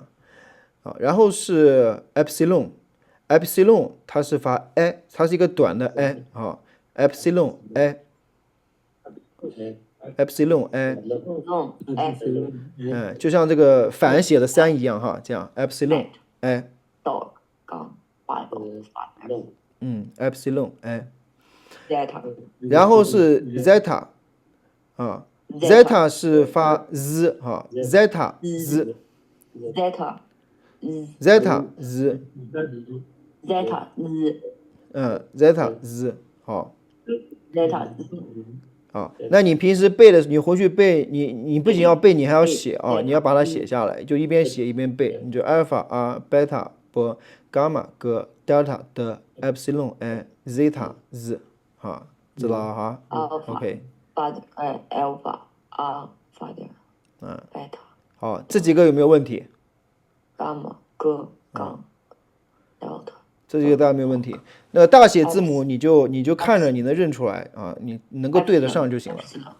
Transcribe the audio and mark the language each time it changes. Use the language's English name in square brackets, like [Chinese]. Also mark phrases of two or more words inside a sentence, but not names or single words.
[Chinese] 啊，然后是 epsilon 它是发 a，它是一个短的 a 啊，epsilon a，epsilon a，用 S 就像这个反写的3一样哈，这样 epsilon a，到杠 Bible epsilon a， zeta 然后是 zeta 啊，zeta 是发 z 哈 ，zeta z zeta zeta z， zeta z zeta z 好。 zeta 啊，那你平时背的，你回去背，你不仅要背，你还要写啊，你要把它写下来，就一边写一边背，你就 alpha r beta 波 gamma 哥 delta 的 epsilon a zeta z 啊，知道了哈 alpha ？OK， alpha alpha 点beta 好，这几个有没有问题？ gamma 哥杠 delta 这几个大家没有问题。那大写字母你就看着你能认出来啊，你能够对得上就行了。